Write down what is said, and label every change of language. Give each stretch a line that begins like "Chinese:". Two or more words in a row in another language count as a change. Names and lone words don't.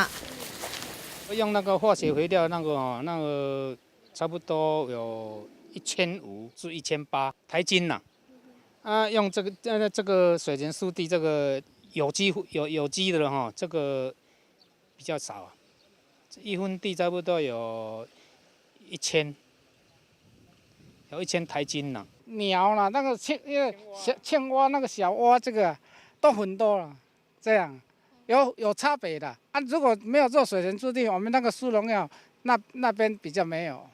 Chinese: 用那個化學肥料，那個差不多有1500至1800台斤啦。用這個水田濕地這個有機的哈，這個比較少啊。1 分地差不多有1000台斤了。苗啦，那个青蛙那个小蛙，这个都很多了，这样有差别的啊。如果没有做水田湿地，我们那个输农药那边比较没有。